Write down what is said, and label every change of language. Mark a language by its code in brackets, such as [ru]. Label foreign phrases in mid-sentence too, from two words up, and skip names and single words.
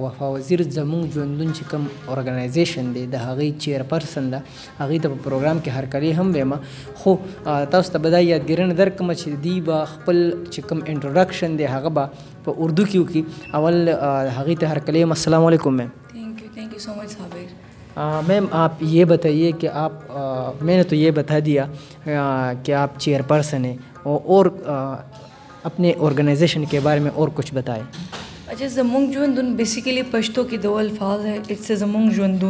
[ps] وفا وزیر زموږ ژوندون چې کوم ارګنایزیشن دی د هغوی چیرپرسن ده. هغوی ته په پروګرام کې هرکلی هم ویم، خو تاسو ته به دا یادګیرنه درکړم چې دوی به خپل چې کوم انټروډکشن دی هغه به په اردو کې وکړي. اول هغوی ته هرکلی یم. [ar] السلام علیکم [ps] میم. [en] thank you so much صابر. [ur] میم آپ یہ بتائیے کہ آپ میں نے تو یہ بتا دیا کہ آپ چیئرپرسن ہیں اور اپنے آرگنائزیشن کے بارے میں اور کچھ بتائیں. اچھا، زمونگ جوندون بیسیکلی پشتو کے دو الفاظ ہے. [en] it's a زمونگ جوندون.